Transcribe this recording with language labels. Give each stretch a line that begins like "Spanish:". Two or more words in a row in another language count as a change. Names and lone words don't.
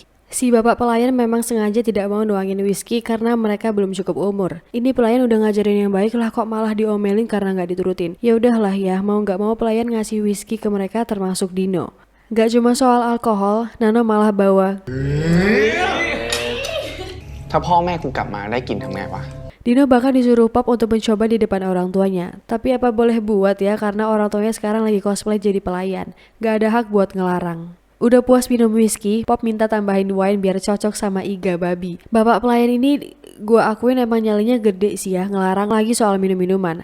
Indonesian: Si bapak pelayan memang sengaja tidak mau nuangin whisky karena mereka belum cukup umur. Ini pelayan udah ngajarin yang baik lah kok malah diomelin karena nggak diturutin. Ya udahlah ya, mau nggak mau pelayan ngasih whisky ke mereka termasuk Dino. Gak cuma soal alkohol, Nano malah bawa
Thai: ถ้าพ่อแม่กูกลับมาได้กลิ่นทำไงวะ
Indonesian: Dino bahkan disuruh Pop untuk mencoba di depan orang tuanya. Tapi apa boleh buat ya karena orang tuanya sekarang lagi cosplay jadi pelayan. Gak ada hak buat ngelarang. Udah puas minum whisky, Pop minta tambahin wine biar cocok sama iga babi. Bapak pelayan ini gua akuin emang nyalinya gede sih ya, ngelarang lagi soal minum-minuman.